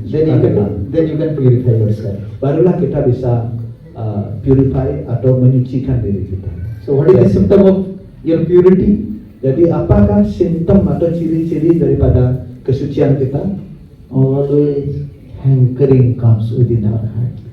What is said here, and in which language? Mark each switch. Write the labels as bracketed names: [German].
[English] Then you can purify yourself. [Indonesian] Barulah kita bisa purify atau menyucikan diri kita. [English] So what is the symptom of your purity? [Indonesian] Jadi apakah simptom atau ciri-ciri daripada kesucian kita? [English] Always hankering comes within our heart.